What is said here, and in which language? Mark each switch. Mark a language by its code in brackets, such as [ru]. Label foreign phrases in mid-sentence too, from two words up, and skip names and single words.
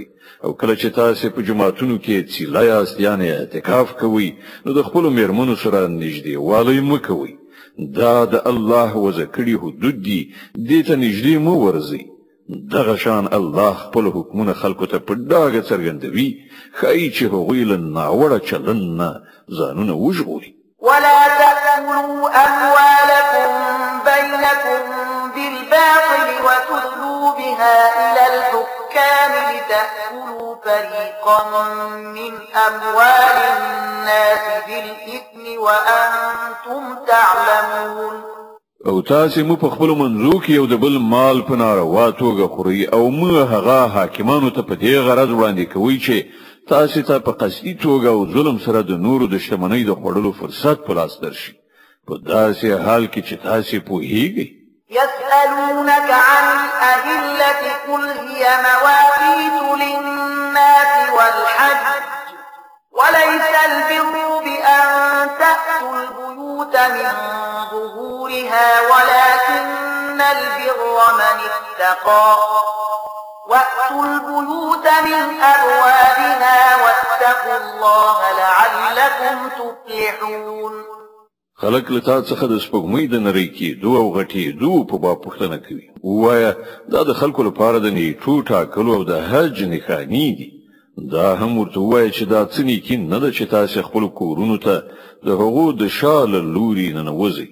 [ps] او کله چې تاسو په جماعتونو کې څیله یاست یعنې اعتکاف کوئ نو د خپلو میرمنو سره نږدېوالی مه کوئ. دا د الله وضع کړي حدود دي، دې ته نږدې مه ورځئ. دغه شان الله خپل حکمونه خلکو ته په ډاګه څرګندوي، ښایي چې هغوی له ناوړه چلند نه ځانونه وژغوري. [ar] ولا تأكلوا أموالكم بينكم بالباطل وتدلوا بها إلى الحكام لتأكلوا فريقا من أموال الناس بالإثم وأنتم تعلمون. [ps] او تاسو مو په خپل منځو کې یو د بل مال په ناروا توګه خوري او مو هغه حاکمانو ته په دې غرض وړاندې کوي چې تاسو ته په قصدي توګه او ظلم سره د نورو د شتمنۍ د خوړلو فرصت په لاس درشي، په داسې حال کې چې تاسو پوهیږئ. [ar] يسألونك عن الأهلة قل هي مواقيت للناس والحج وليس البر بأن تأتوا البيوت من ظهورها ولكن البر من اتقى وأتوا البيوت من أبوابها واتقوا الله لعلكم تفلحون. [ps] خلق لتا څخه د سپوږمۍ د نری کېدو او غټېدو په باب پوښتنه کوي. ووایه دا د خلکو لپاره د نیټو ټاکلو او د حج نښانې دي. دا هم ورته ووایه چې دا څه نیکي نه ده چې تاسو خپلو کورونو ته د هغو د شا له لوري ننوځئ.